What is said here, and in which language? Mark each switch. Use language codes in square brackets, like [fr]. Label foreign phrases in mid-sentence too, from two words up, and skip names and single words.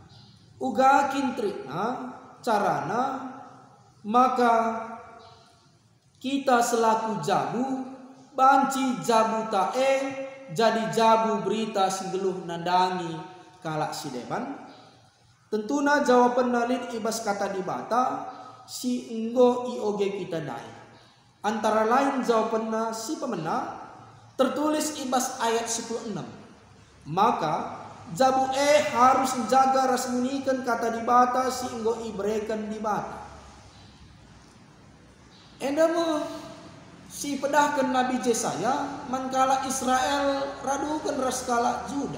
[btx] uga kintrikna carana maka kita selaku jabu banci jabu tae jadi jabu berita singgeluh nandangi kalak si deban. Tentuna jawaban nalin ibas kata di bata si enggo ioge kita dai. [id] Antara lain jawabannya [btx] si pemena [id] tertulis ibas ayat 16. [btx] Maka jabu [id] harus menjaga [btx] ras munikan kata di bata si enggo ibrekan di bata. Endamo si pedahkan Nabi Yesaya mankala Israel radukan ras kala Juda.